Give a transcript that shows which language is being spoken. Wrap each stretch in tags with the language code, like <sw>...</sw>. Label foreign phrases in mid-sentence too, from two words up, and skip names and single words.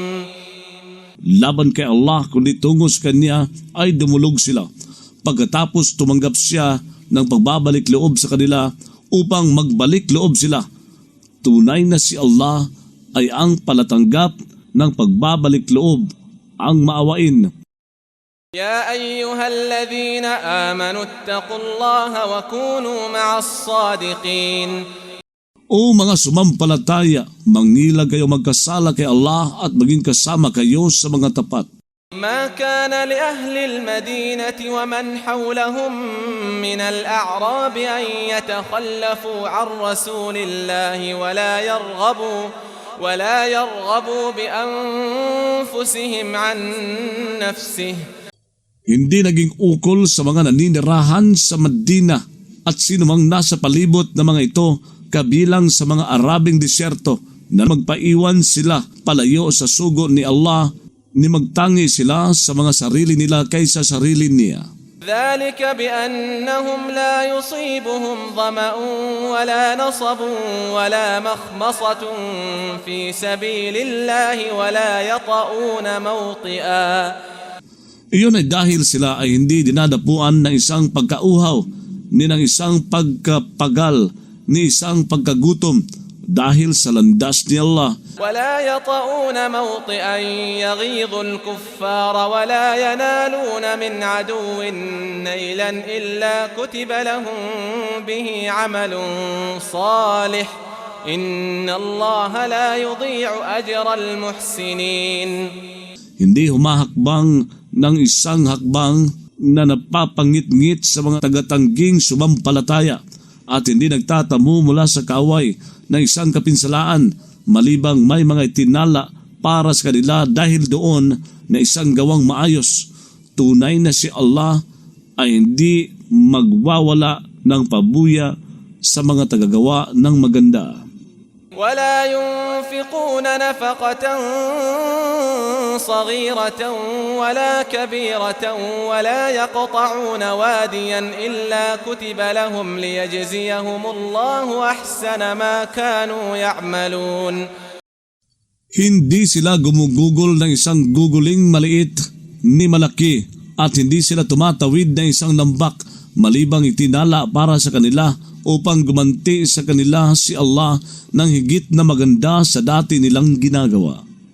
<tl>Laban kay Allah kundi tungo sa Kanya ay dumulog sila. Pagkatapos tumanggap siya ng pagbabalik loob sa kanila upang magbalik loob sila. Tunay na si Allah ay ang palatanggap ng pagbabalik loob, ang maawain.</tl> <ar>يا أيها الذين آمنوا اتقوا الله وكونوا مع الصادقين.</ar> <tl>O mga sumampalataya, mangilag kayo magkasala kay Allah at maging kasama kayo sa mga tapat.</tl> <ar>ما كان لأهل المدينة ومن حولهم من الأعراب أن يتخلفوا عن رسول الله ولا يرغبوا بأنفسهم عن نفسه.</ar> <tl>Hindi naging ukol sa mga naninirahan sa Medina at sinumang nasa palibot na mga ito kabilang sa mga Arabing disyerto na magpaiwan sila palayo sa sugo ni Allah ni magtangi sila sa mga sarili nila kaysa sarili niya.</tl> <ar>ذلك بأنهم لا يصيبهم ظمأ ولا نصب ولا مخمصة في سبيل الله ولا يطؤون موطئا.</ar> <tl>Iyon ay dahil sila ay hindi dinadapuan ng isang pagkauhaw, ni ng isang pagkapagal, ni isang pagkagutom dahil sa landas ni Allah.</tl> <ar>ولا يطؤون موطئا يغيظ الكفار ولا ينالون من عدو نيلا إلا كتب لهم به عمل صالح إن الله لا يضيع أجر المحسنين.</ar> <tl>Hindi humahakbang ng isang hakbang na napapangit-ngit sa mga tagatangging sumampalataya at hindi nagtatamu mula sa kaaway ng isang kapinsalaan malibang may mga itinala para sa kanila dahil doon na isang gawang maayos. Tunay na si Allah ay hindi magwawala ng pabuya sa mga tagagawa ng maganda.</tl> <ar>ولا ينفقون نفقة صغيرة ولا كبيرة ولا يقطعون واديا إلا كتب لهم ليجزيهم الله أحسن ما كانوا يعملون.</ar> <tl>Hindi sila gumugugol ng isang guguling maliit ni malaki at hindi sila tumatawid ng isang lambak malibang itinala para sa kanila upang gumanti sa kanila si Allah ng higit na maganda sa dati nilang ginagawa.</tl>